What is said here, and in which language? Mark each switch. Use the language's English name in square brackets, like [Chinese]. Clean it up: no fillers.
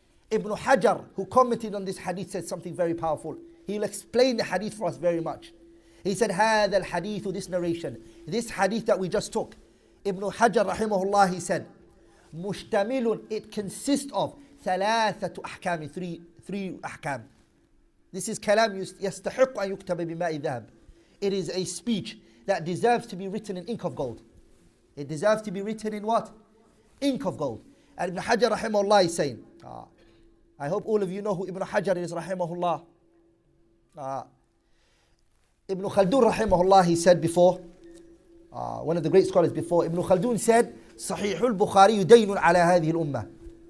[English] Ibn Hajar, who commented on this hadith, said something very powerful. He'll explain the hadith for us very much. He said, هذا الحديث, this narration, this hadith that we just took, Ibn Hajar rahimahullah, he said, مشتمل, it consists of ثلاثة أحكام, three أحكام. [Arabic] This is كلام يستحق أن يكتب بماء ذهب. [English] It is a speech that deserves to be written in ink of gold. It deserves to be written in what? Ink of gold. And Ibn Hajar rahimahullah is saying, I hope all of you know who Ibn Hajar is rahimahullah. Ibn Khaldun rahimahullah, he said before, one of the great scholars before, Ibn Khaldun said, صحيح البخاري دين على هذه الأمة.